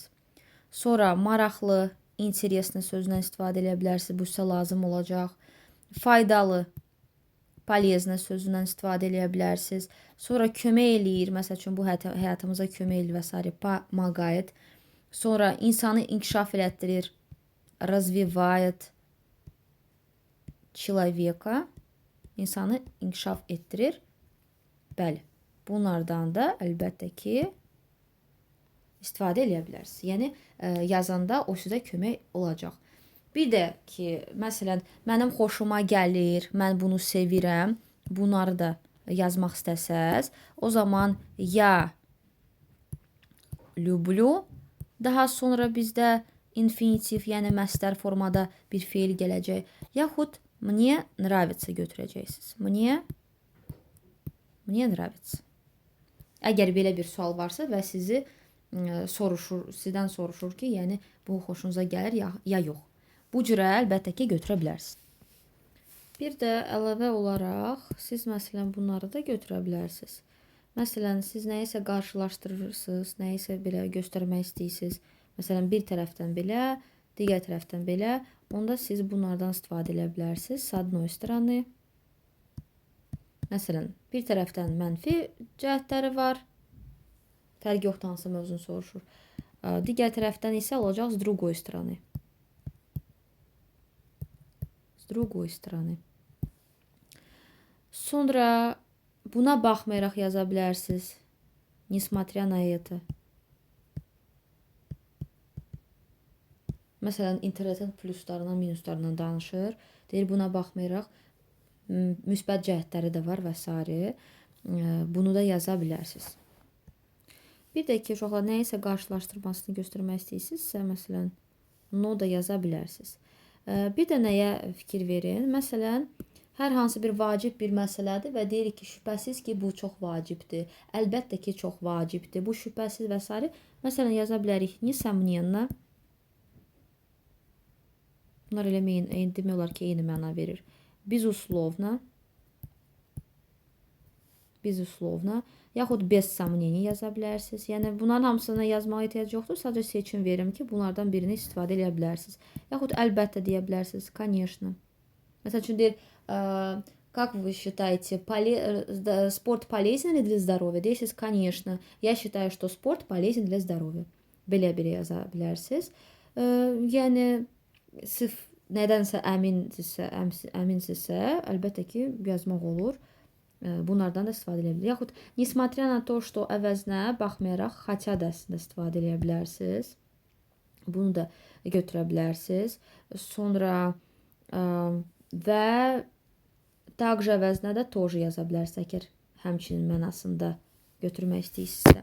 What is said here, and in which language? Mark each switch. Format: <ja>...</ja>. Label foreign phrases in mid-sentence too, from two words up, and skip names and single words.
<az>Sonra, maraqlı, interesli sözündən istifadə edə bilərsiniz. Bu sizə lazım olacaq. Faydalı, полезно sözündən istifadə edə bilərsiniz. Sonra, kömək eləyir. Məsəl üçün, bu həyatımıza kömək eləyir və s.</az> <ru>Помогает.</ru> <az>Sonra, insanı inkişaf elətdirir.</az> <ru>Развивает человека.</ru> <az>İnsanı inkişaf etdirir. Bəli. Bunlardan da əlbəttə ki, istifadə edə bilərsiniz. Yəni, yazanda o sizə kömək olacaq. Bir də ki, məsələn, mənim xoşuma gəlir, mən bunu sevirəm, bunları da yazmaq istəsəz, o zaman</az> <ru>я люблю,</ru> <az>daha sonra bizdə infinitiv, yəni məsdər formada bir feil gələcək. Yaxud</az> <ru>мне нравится</ru> <az>götürəcəksiniz.</az> <ru>Мне нравится.</ru> <az>Əgər belə bir sual varsa və sizdən soruşur ki, yəni bu xoşunuza gəlir ya yox. Bu cürə əlbəttə ki, götürə bilərsiniz. Bir də əlavə olaraq siz məsələn bunları da götürə bilərsiniz. Məsələn, siz nəyisə qarşılaşdırırsınız, nəyisə belə göstərmək istəyirsiniz. Məsələn, bir tərəfdən belə, digər tərəfdən belə. Onda siz bunlardan istifadə edə bilərsiniz.</az> <ru>С одной стороны.</ru> <az>Məsələn, bir tərəfdən mənfi cəhətləri var. Fərq yoxdur, hansı mövzunu soruşur. Digər tərəfdən isə olacaq</az> <ru>с другой стороны. С другой стороны.</ru> <az>Sonra buna baxmayaraq yaza bilərsiniz.</az> <ru>Несмотря на это.</ru> <az>Məsələn, internetin pluslarından, minuslarından danışır. Deyir, buna baxmayaraq müsbət cəhətləri də var və s. Bunu da yaza bilərsiniz. Bir də ki, uşaqlar nəyisə qarşılaşdırmasını göstərmək istəyirsinizsə, məsələn, no da yaza bilərsiniz. Bir də nəyə fikir verin? Məsələn, hər hansı bir vacib bir məsələdir və deyirik ki, şübhəsiz ki, bu çox vacibdir. Əlbəttə ki, çox vacibdir. Bu şübhəsiz və s. Məsələn, yaza bilərik. Nесомненно. Bunlar elə demək olar ki, eyni məna verir.</az> <ru>Безусловно. Безусловно.</ru> <az>Yaxud</az> <ru>без сомнений</ru> <az>yaza bilərsiniz. Yəni, bunların hamısına yazmağa ehtiyac yoxdur. Sadəcə seçim verim ki, bunlardan birini istifadə edə bilərsiniz. Yaxud əlbəttə deyə bilərsiniz. Конечно. Məsəl üçün deyir,</az> <ru>как вы считаете, спорт полезен ли для здоровья?</ru> <az>Deyirsiniz, конечно.</az> <ru>Я считаю, что спорт полезен для здоровья.</ru> <az>Belə yaza bilərsiniz. Yəni, sırf nədənsə əminsinizsə, əlbəttə ki, yazmaq olur. Bunlardan da istifadə edə bilərsiniz. Yaxud,</az> <ru>несмотря на то, что</ru> <az>əvəzinə baxmayaraq, хотя da istifadə edə bilərsiniz. Bunu da götürə bilərsiniz. Sonra və также əvəzinə də тоже yaza bilərsiniz, əgər həmçinin mənasında götürmək istəyirsinizsə.</az>